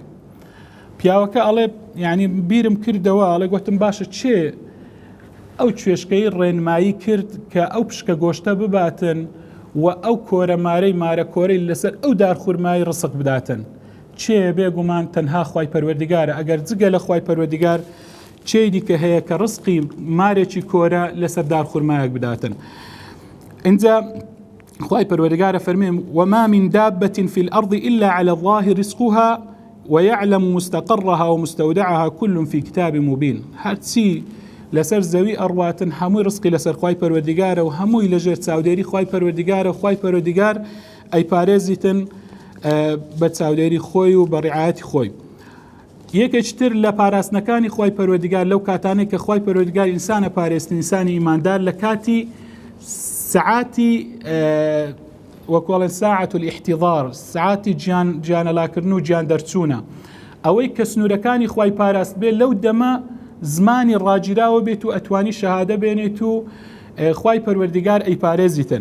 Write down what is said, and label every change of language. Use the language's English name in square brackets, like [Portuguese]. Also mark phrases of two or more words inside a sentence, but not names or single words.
[Central Kurdish] پیاوەکە ئەڵێ یعنی بیرم کردەوە، ئەڵێ گوتم باشە چێ ئەو توێشکەی ڕێنمایی کرد کە ئەو پشکە گۆشتە بباتن و ئەو کۆرەمارەی مارە کۆرەی لەسەر ئەو دارخورمایی ڕسق بداتن. چێ بێگومان تەنها خوای پەروەردیگارە. ئەگەر جگە لە خوای پەروەردیگار چێ دیکە هەیە کە ڕسقی مارێکی کۆرە لەسەر دارخورمایەک بداتن. اینجا خوای پەروەردیگارە فەرمێ [Arabic] وما من دابة في الأرض إلا على الله رزقها ويعلم مستقرها ومستودعها كل في كتاب مبين. [Central Kurdish] هرچی لەسەر زەوی ئەڕواتن هەمووی ڕسقی لەسەر خوای پەروەردیگارە و هەمووی لەژێر چاودێری خوای پەروەردیگارە و خوای پەروەردیگار ئەیپارێزیتن بە چاودێری خۆی و بە ڕعایەتی خۆی. یەکێکتر لە پاراستنەکانی خوای پەروەردیگار لەو کاتانەی کە خوای پەروەردیگار ئینسانە پارێزن ئینسانی ئیماندار لە کاتی سعاتی وەکوڵێن [Arabic] ساعة الاحتضار [Central Kurdish] سعاتی گیانەلاکردن و گیان دەرچوونە ئەوەی کە سنوورەکانی خوای پاراست بێت لەو دەمە زمانی ڕاگیراوە بێت و ئەتوانی شەهادە بێنێت و خوای پەروەردیگار ئەیپارێزیتن.